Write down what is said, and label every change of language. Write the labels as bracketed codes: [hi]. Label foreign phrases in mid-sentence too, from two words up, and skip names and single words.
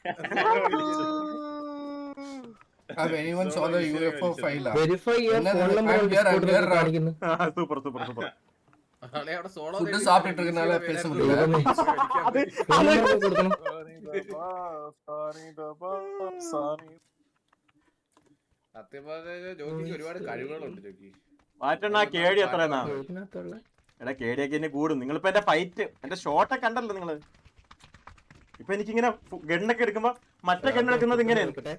[en] Have anyone saw the UFO file? Verify your phone number. [ml] സൂപ്പർ സൂപ്പർ സൂപ്പർ. [ta] ஃபுட் சாப்பிட்டு இருக்கனால பேச முடியல. [ml] ജോക്കിക്ക് ഒരുപാട് കഴിവുകളുണ്ട്. ജോക്കി മാറ്റണ കേടി എത്രയെന്നാ? എടാ കേടിയൊക്കെ എന്നെ കൂടും. നിങ്ങളിപ്പോ എന്റെ ഫൈറ്റ് എന്റെ ഷോട്ടൊക്കെ കണ്ടല്ലോ നിങ്ങള്. ഇപ്പൊ എനിക്കിങ്ങനെ ഗണ്ണൊക്കെ എടുക്കുമ്പോ മറ്റേ ഗണ്ണെടുക്കുന്നത് ഇങ്ങനെയാണ്.